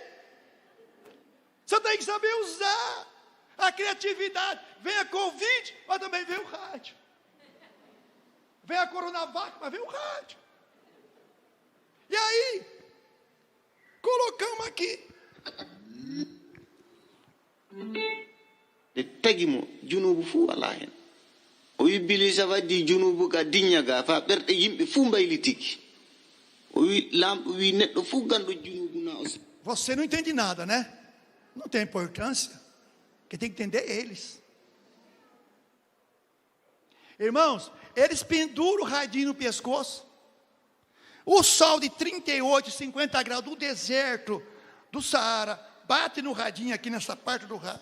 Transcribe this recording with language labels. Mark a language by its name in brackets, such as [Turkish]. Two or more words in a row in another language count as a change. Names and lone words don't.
[Portuguese] Você tem que saber usar a criatividade. Vem a Covid, mas também vem o rádio. Vem a Coronavac, mas vem o rádio. E aí, colocamos aqui. [Fula] Tegimo junubu fu ala hen o wi bilisa waddi junubu ka dinyaga fa berde yimbe fu mbaylitiki o wi lamdo wi neddo fu gando junubu na os. [Portuguese] Você não entende nada, né? Não tem importância. Quem tem que entender é eles. Irmãos, eles penduram o radinho no pescoço. O sol de 38, 50 graus do deserto do Saara bate no radinho aqui nessa parte do rádio.